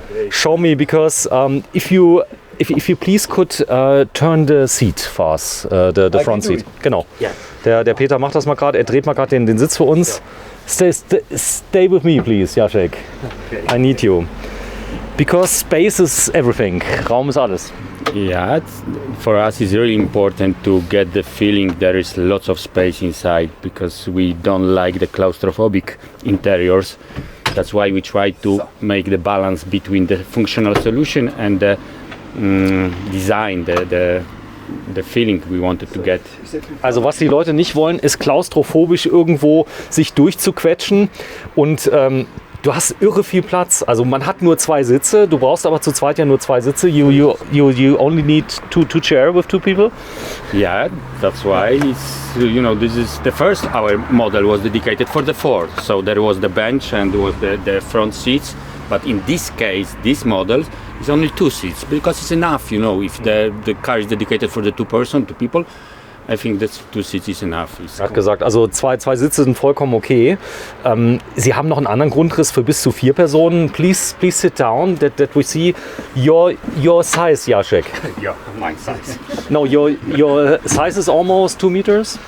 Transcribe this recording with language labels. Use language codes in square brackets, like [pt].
[en] Show me, because if you please could turn the seat for us, the front seat. [de] Genau. [en] Yeah. [de] Der Peter macht das mal gerade. Er dreht mal gerade den Sitz für uns. [en] Stay with me, please, Jacek. I need you. Because space is everything. [de] Raum ist alles. [en] Yeah, for us it's really important to get the feeling there is lots of space inside because we don't like the claustrophobic interiors. That's why we try to make the balance between the functional solution and the design, the feeling we wanted to get. [de] Also was die Leute nicht wollen, ist klaustrophobisch irgendwo sich durchzuquetschen und du hast irre viel Platz. Also man hat nur 2 Sitze, du brauchst aber zu zweit ja nur 2 Sitze. [en] You only need two chairs with 2 people. Yeah, that's why it's, you know, this is the first, our model was dedicated for the 4. So there was the bench and was the front seats. But in this case, this model is only 2 seats because it's enough, you know, if the car is dedicated for the 2 people, I think that 2 seats is enough. [de] Er hat gesagt, also zwei Sitze sind vollkommen okay. Sie haben noch einen anderen Grundriss für bis zu 4 Personen. [en] Please sit down, that we see your size, Jacek. Yeah, my size. No, your size is almost 2 meters.